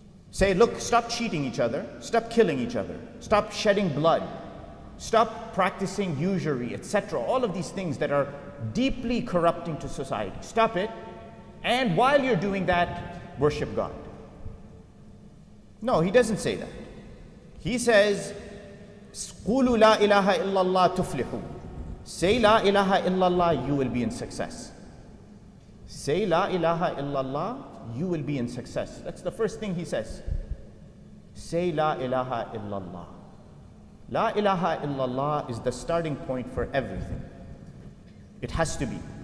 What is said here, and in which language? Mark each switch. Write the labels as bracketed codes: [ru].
[en] Say, look, stop cheating each other, stop killing each other, stop shedding blood, stop practicing usury, etc. All of these things that are deeply corrupting to society. Stop it, and while you're doing that, worship God. No, he doesn't say that. He says, [ar] قُولُوا لَا إِلَهَ إِلَّا اللَّهِ تُفْلِحُوا. [en] Say La ilaha illallah, you will be in success. Say La ilaha illallah, you will be in success. That's the first thing he says. Say La ilaha illallah. La ilaha illallah is the starting point for everything. It has to be.